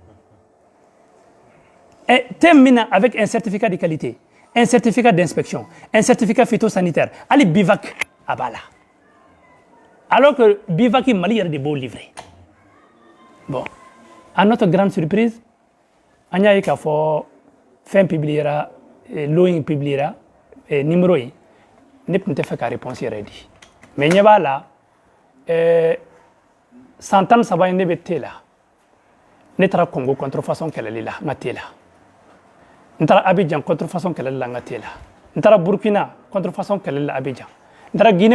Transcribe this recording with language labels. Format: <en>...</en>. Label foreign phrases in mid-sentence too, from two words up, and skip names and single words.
<bm>te min na</bm> <fr>avec un certificat de qualité un certificat d'inspection un certificat phytosanitaire</fr> <bm>hali bivac a b'a la</bm> <fr>alors que</fr> <bm>bivac mali yɛrɛ de b'o livrer</bm> <fr>bon à notre grande surprise</fr> <bm>an y'a ye k'a fɔ fɛn</bm> <fr>publiera lot</fr> <bm>in</bm> <fr>publiera numéro</fr> <bm>in ne tun tɛ fɛ ka réponse yɛrɛ di mais ɲɛ b'a la san 13 in ne bɛ te la ne taara Congo contrefaçon kɛlɛli la n ka te la n taara Abidjan contrefaçon kɛlɛli la n ka te la n taara Burkina contrefaçon kɛlɛli la Abidjan n taara</bm>